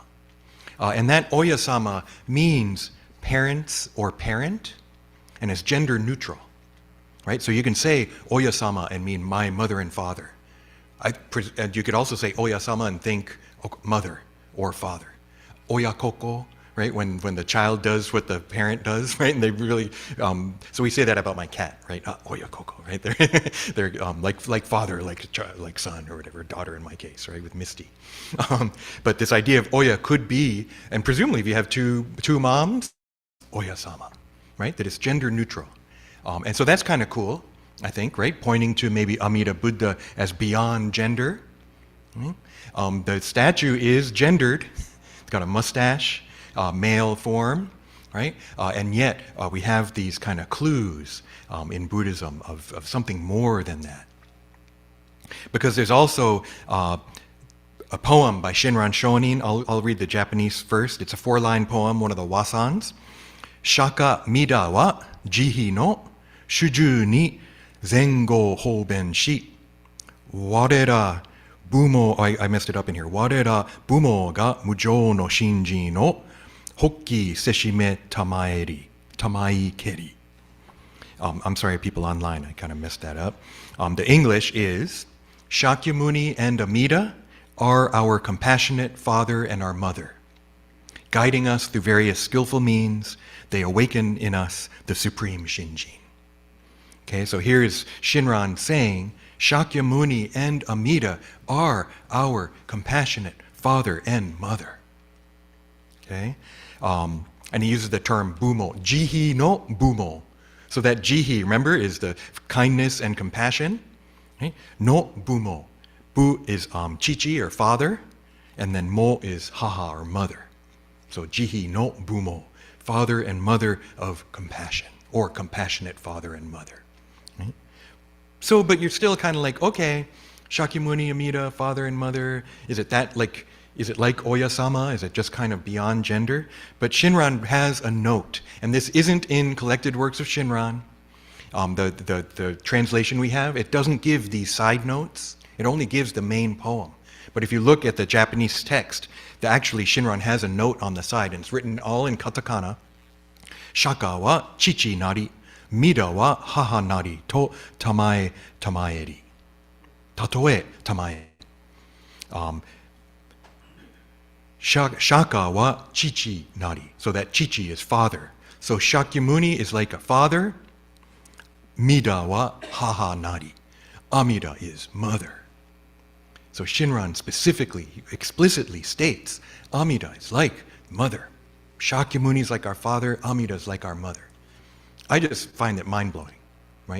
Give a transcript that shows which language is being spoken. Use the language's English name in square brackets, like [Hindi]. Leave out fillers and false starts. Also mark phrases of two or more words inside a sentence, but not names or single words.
[English] And that Oya-sama means parents or parent, and is gender neutral, right? So you can say Oya-sama and mean my mother and father. And you could also say Oya-sama and think mother or father. Oya-koko, right? When the child does what the parent does, right? And they really, so we say that about my cat, right? Oya-koko, right? They're like father, like son or whatever, daughter in my case, right? With Misty. But this idea of Oya could be, and presumably if you have two moms, Oya-sama, right? That it's gender neutral. And so that's kind of cool, I think, right? Pointing to maybe Amida Buddha as beyond gender. The statue is gendered. It's got a mustache, male form, right? And yet we have these kind of clues in Buddhism of something more than that. Because there's also a poem by Shinran Shonin. I'll read the Japanese first. It's a 4-line poem, one of the wasans. [Japanese] 釈迦弥陀は慈悲の種々に善巧方便し. われら父母, [English] I messed it up in here. [Japanese] われら父母が無上の信心の発起せしめたまいけり. [English] I'm sorry, people online, I kind of messed that up. The English is, Shakyamuni and Amida are our compassionate father and our mother. Guiding us through various skillful means, they awaken in us the supreme Shinjin. Okay, so here is Shinran saying, Shakyamuni and Amida are our compassionate father and mother. Okay, and he uses the term bumo, [Japanese] 慈悲の父母. [English] So that jihi, remember, is the kindness and compassion. [Japanese] Okay? の父母. [English] Bu is chichi or father, and then mo is haha or mother. [Japanese] So 慈悲の父母, [English] father and mother of compassion, or compassionate father and mother. Right? So, but you're still kind of like, okay, Shakyamuni, Amida, father and mother, is it like Oya-sama? Is it just kind of beyond gender? But Shinran has a note, and this isn't in collected works of Shinran. The translation we have, it doesn't give these side notes. It only gives the main poem. But if you look at the Japanese text, actually Shinran has a note on the side, and it's written all in katakana. [Japanese] 釈迦は父なり、弥陀は母なり、とたまえたまえり. たとえたまえ. 釈迦は父なり. [English] So that chichi is father. So Shakyamuni is like a father. [Japanese] 弥陀は母なり. [English] Amida is mother. So Shinran specifically, explicitly states, Amida is like mother. Shakyamuni is like our father, Amida is like our mother. I just find it mind-blowing, right?